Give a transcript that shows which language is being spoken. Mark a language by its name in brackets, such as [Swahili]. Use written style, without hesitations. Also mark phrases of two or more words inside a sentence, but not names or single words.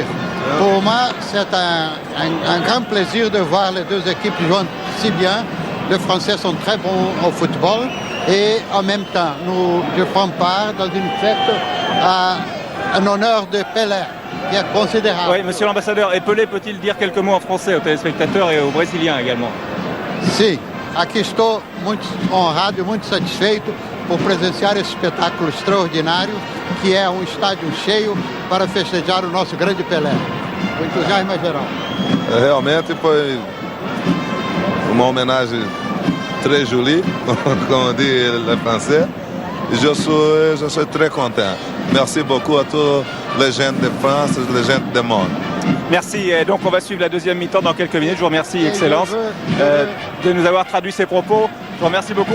[French] Pour moi, c'est un grand plaisir de voir les deux équipes jouer si bien. Les Français sont très bons au football. Et en même temps, je prends part dans une fête en honneur de Pelé, qui est considérable. Oui, monsieur l'ambassadeur, et Pelé peut-il dire quelques mots en français aux téléspectateurs et aux Brésiliens également? [Portuguese] Sim, aqui estou muito honrado e muito satisfeito por presenciar esse espetáculo extraordinário, que é estádio cheio para festejar o nosso grande Pelé. O entusiasmo é geral. Realmente foi uma homenagem [French] très joli, comme dit le français. Je suis très content. Merci beaucoup à tous les gens de France, les gens du monde. Merci. Et donc on va suivre la deuxième mi-temps dans quelques minutes. Je vous remercie, Excellence, de nous avoir traduit ces propos. Je vous remercie beaucoup.